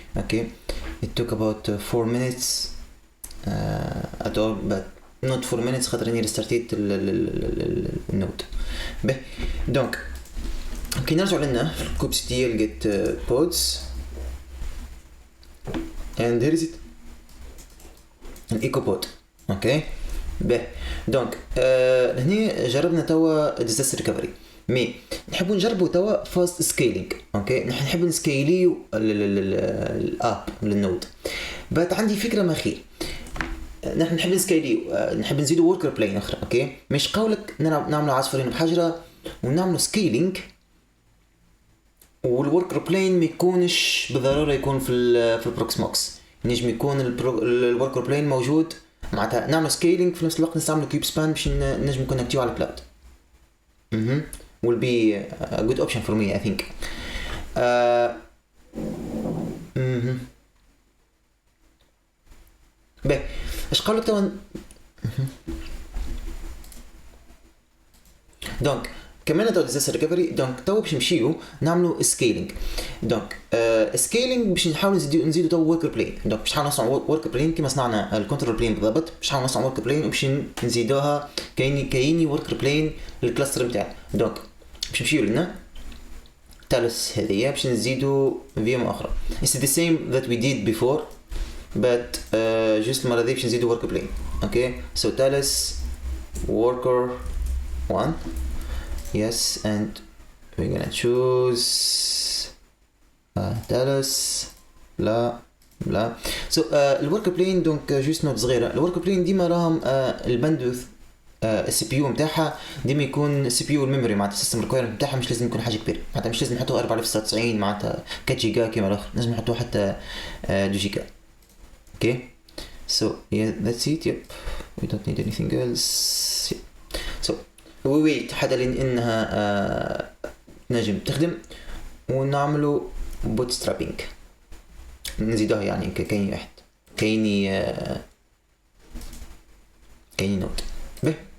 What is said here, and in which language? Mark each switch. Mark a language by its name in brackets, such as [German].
[English] okay it took about 4 minutes at all but not 4 minutes [Arabic] خاطر اني ريستارتيت النود. باهي دونك كي نرجع لنا في الكوب سي تي لقيت بودز [English] and here is it [Arabic] الايكو بود. اوكي باهي دونك هنا جربنا توا ديزاستر ريكفري مي نحبوا نجربوا توا فاست سكيلينج. اوكي نحب نسكيليو الاب للنود بات عندي فكره ما خير نحن نحب نسكيليو نحب نزيدوا وركر بلين اخرى. اوكي مش قولك نعملوا عصفورين بحجره ونعملوا سكيلينج والوركر بلين ما يكونش بالضروره يكون في البروكسموكس نجم يكون الوركر بلين موجود معناتها نعمل سكيلينج في نفس الوقت نستعمل كيوب سبان باش نجم نكونكتيو على الكلاود. [English] will be a good option for me I think. [Arabic] باهي اش قولك توا دونك كمان تو ديزاستر ريكفري. دونك تو باش نمشيو نعملوا سكيلينج. دونك سكيلينج باش نحاولوا نزيدوا تو ورك بلين. دونك باش نحاولوا نصنعوا ورك بلين كيما صنعنا الكنترول بلين بالضبط، باش نحاولوا نصنعوا ورك بلين وباش نزيدوها كايني ورك بلين للكلاستر نتاعنا. دونك باش نمشيو لنا تالس هذيا باش نزيدوا فيم اخرى. [English] It's the same that we did before but just [Arabic] المره دي باش نزيدوا ورك بلين. [English] Okay so Talos worker 1. Yes, and we're gonna choose Talos blah blah. [Arabic] سو الورك بلين دونك جوست نوت صغيره. الورك بلين ديما راهم الباندوث السي بي يو نتاعها ديما يكون السي بي يو الميموري معناتها السيستم ريكويرمنت نتاعها مش لازم يكون حاجه كبيره، معناتها مش لازم نحطوه 4096 معناتها 4 جيجا كيما الاخر، لازم نحطوه حتى 2 جيجا. [English] Okay so that's it. yep we don't need anything else. so we wait [Arabic] حتى لين انها نجم تخدم ونعملوا bootstrapping نزيدوها يعني كاين واحد كايني نوت به.